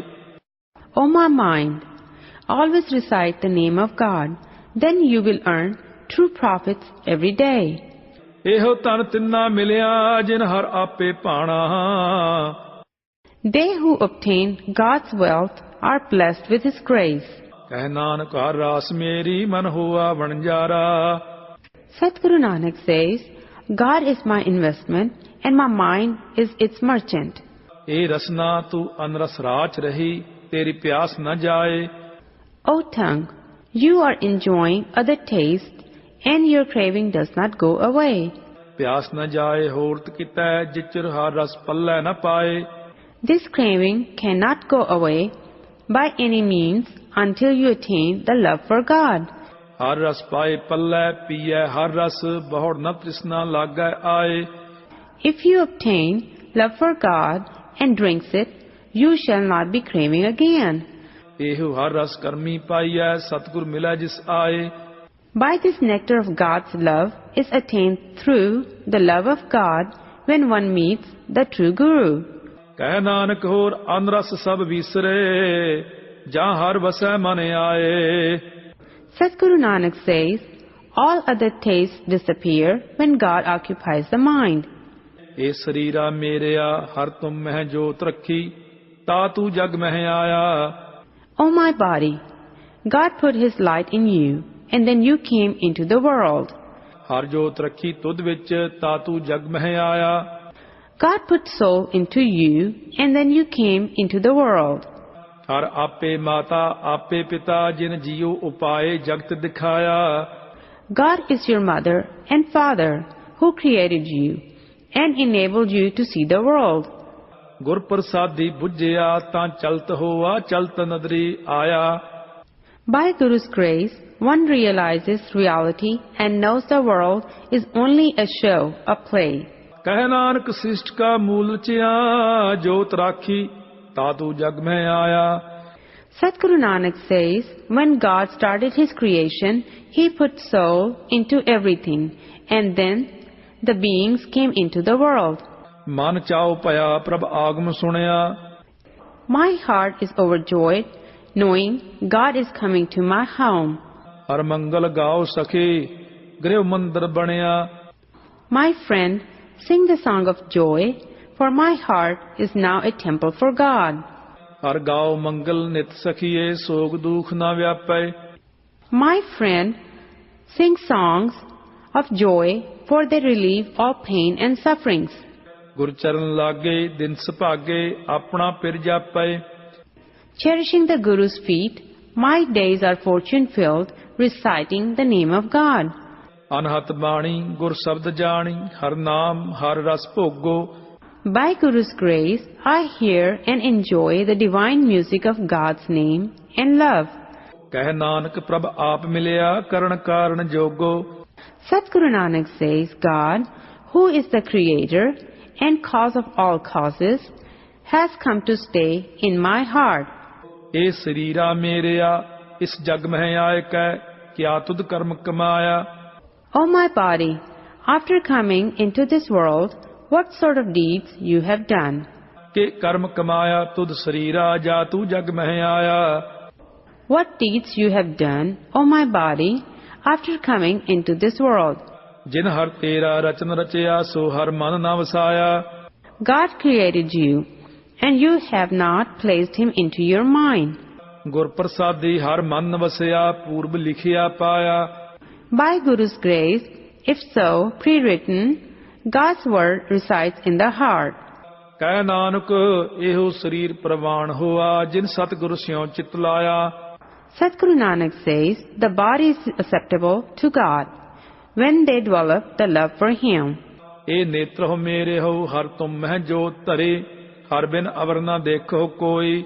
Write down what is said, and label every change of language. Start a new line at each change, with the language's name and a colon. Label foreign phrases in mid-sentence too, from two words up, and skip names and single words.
English: O my mind, always recite the name of God, then you will earn true profits every day.
Punjabi: ਇਹੋ ਧਨ ਤਿੰਨਾ ਮਿਲਿਆ ਜਿਨ ਹਰ ਆਪੇ ਭਾਣਾ।
English: They who obtain God's wealth are blessed with His grace.
Punjabi: ਕਹਿ ਨਾਨਕ ਹਰ ਰਾਸ ਮੇਰੀ ਮਨ ਹੋਆ ਵਣਜਾਰਾ।
English: Sadhguru Nanak says, God is my investment and my mind is its merchant.
Punjabi: ਇਹ ਰਸਨਾ ਤੂੰ ਅਨਰਸ ਰਾਚ ਰਹੀ ਤੇਰੀ ਪਿਆਸ ਨ ਜਾਏ।
English: O tongue, you are enjoying other taste and your craving does not go away.
Punjabi: ਪਿਆਸ ਨ ਜਾਏ ਹੋਰਤ ਕੀਤੈ ਜਿਚਰ ਹਰ ਰਸ ਪੱਲੇ ਨ ਪਾਏ।
English: This craving cannot go away by any means until you attain the love for God.
Punjabi: ਹਰ ਰਸ ਪਾਏ ਪੱਲੇ ਪੀਐ ਹਰ ਰਸ ਬਹੁੜ ਨ ਤ੍ਰਿਸ਼ਨਾ ਲਾਗੈ ਆਏ।
English: If you obtain love for God and drinks it, you shall not be craving again.
Punjabi: ਇਹੋ ਹਰ ਰਸ ਕਰਮੀ ਪਾਈਐ ਸਤਿਗੁਰ ਮਿਲੈ ਜਿਸ ਆਏ।
English: By this nectar of God's love is attained through the love of God when one meets the true Guru.
Punjabi: ਕਹਿ ਨਾਨਕ ਹੋਰ ਅਨਰਸ ਸਭ ਵਿਸਰੇ ਜਾਂ ਹਰ ਵਸੈ ਮਨ ਆਏ।
English: Sadhguru Nanak says, all other tastes disappear when God occupies the mind.
Punjabi: ਇਹ ਸਰੀਰਾ ਮੇਰਿਆ ਹਰ ਤੁਮ ਮਹਿ ਜੋਤ ਰੱਖੀ ਤਾ ਤੂੰ ਜਗ ਮਹਿ ਆਇਆ।
English: O my body, God put His light in you, and then you came into the world.
Punjabi: ਹਰ ਜੋਤ ਰੱਖੀ ਤੁਧ ਵਿੱਚ ਤਾ ਤੂੰ ਜਗ ਮਹਿ ਆਇਆ।
English: God put soul into you, and then you came into the world.
Punjabi: ਹਰ ਆਪੇ ਮਾਤਾ ਆਪੇ ਪਿਤਾ ਜਿਨ ਜੀਉ ਉਪਾਏ ਜਗਤ ਦਿਖਾਇਆ।
English: God is your mother and father who created you and enabled you to see the world.
Punjabi: ਗੁਰ ਪ੍ਰਸਾਦੀ ਬੁੱਝਿਆ ਤਾਂ ਚਲਤ ਹੋਆ ਚਲਤ ਨਦਰੀ ਆਇਆ।
English: By Guru's grace, one realizes reality and knows the world is only a show, a play.
Punjabi: ਕਹਿ ਨਾਨਕ ਸ੍ਰਿਸ਼ਟ ਕਾ ਮੂਲ ਰਚਿਆ ਜੋਤ ਰਾਖੀ ਤਾ ਤੂੰ ਜਗ ਮਹਿ ਆਇਆ।
English: Sadhguru Nanak says, when God started His creation, He put soul into everything, and then the beings came into the world.
Punjabi: ਮਨ ਚਾਉ ਭਇਆ ਪ੍ਰਭ ਆਗਮ ਸੁਣਿਆ।
English: My heart is overjoyed, knowing God is coming to my home.
Punjabi: ਹਰ ਮੰਗਲ ਗਾਓ ਸਖੀ ਗ੍ਰਹਿ ਮੰਦਰ ਬਣਿਆ।
English: My friend, sing the song of joy, for my heart is now a temple for God.
Punjabi: ਹਰ ਗਾਓ ਮੰਗਲ ਨਿਤ ਸਖੀਏ ਸੋਗ ਦੁਖ ਨਾ ਵਿਆਪੈ।
English: My friend, sing songs of joy, for they relieve all pain and sufferings.
Punjabi: ਗੁਰ ਚਰਨ ਲਾਗੇ ਦਿਨ ਸੁਭਾਗੇ ਆਪਣਾ ਪਿਰ ਜਾਪੈ।
English: Cherishing the Guru's feet, my days are fortune-filled, reciting the name of God.
Punjabi: ਅਨਹਤ ਬਾਣੀ ਗੁਰ ਸ਼ਬਦ ਜਾਣੀ ਹਰ ਨਾਮ ਹਰ ਰਸ ਭੋਗੋ।
English: By Guru's grace, I hear and enjoy the divine music of God's name and love.
Punjabi: ਕਹਿ ਨਾਨਕ ਪ੍ਰਭ ਆਪ ਮਿਲਿਆ ਕਰਨ ਕਾਰਨ ਜੋਗੋ।
English: Sadhguru Nanak says, God, who is the creator and cause of all causes, has come to stay in my heart.
Punjabi: ਇਹ ਸਰੀਰਾ ਮੇਰਿਆ ਇਸ ਜਗ ਮਹਿ ਆਇ ਕੈ ਕਿਆ ਤੁਧ ਕਰਮ ਕਮਾਇਆ।
English: O my body, after coming into this world, what sort of deeds you have done?
Punjabi: ਕਿ ਕਰਮ ਕਮਾਇਆ ਤੁਧ ਸਰੀਰਾ ਜਾ ਤੂੰ ਜਗ ਮਹਿ ਆਇਆ।
English: What deeds you have done, O my body, after coming into this world?
Punjabi: ਜਿਨ ਹਰ ਤੇਰਾ ਰਚਨ ਰਚਿਆ ਸੋ ਹਰ ਮਨ ਨਾ ਵਸਾਇਆ।
English: God created you, and you have not placed Him into your mind.
Punjabi: ਗੁਰ ਪ੍ਰਸਾਦੀ ਹਰ ਮਨ ਵਸਿਆ ਪੂਰਬ ਲਿਖਿਆ ਪਾਇਆ।
English: By Guru's grace, if so, pre-written, God's word resides in the heart.
Punjabi: ਕਹਿ ਨਾਨਕ ਇਹੋ ਸਰੀਰ ਪ੍ਰਵਾਨ ਹੋਆ ਜਿਨ ਸਤਿਗੁਰ ਸਿਉ ਚਿਤ ਲਾਇਆ।
English: Sadhguru Nanak says, the body is acceptable to God when they develop the love for Him.
Punjabi: ਇਹ ਨੇਤਰ ਹੋ ਮੇਰੇ ਹੋ ਹਰ ਤੁਮ ਮਹਿ ਜੋਤ ਧਰੇ ਹਰ ਬਿਨ ਅਵਰ ਨਾ ਦੇਖੋ ਕੋਈ।